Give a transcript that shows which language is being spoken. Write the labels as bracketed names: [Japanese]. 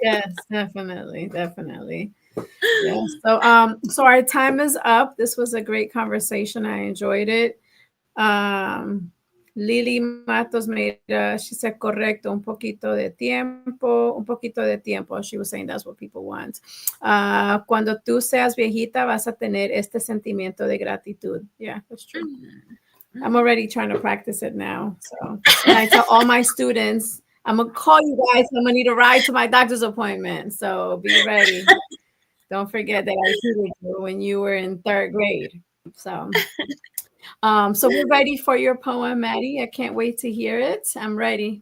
[English] Yes, definitely, definitely. Yes. So our time is up. This was a great conversation. I enjoyed it. Lily Matos made she said [Spanish] correcto, un poquito de tiempo. [English] She was saying that's what people want. [Spanish] Cuando tú seas viejita vas a tener este sentimiento de gratitud. [English] Yeah, that's true. I'm already trying to practice it now. So, and I tell all my students, I'm gonna call you guys. I'm gonna need a ride to my doctor's appointment. So be ready. Don't forget that I tutored you when you were in third grade. So we're ready for your poem, Maddie. I can't wait to hear it. I'm ready.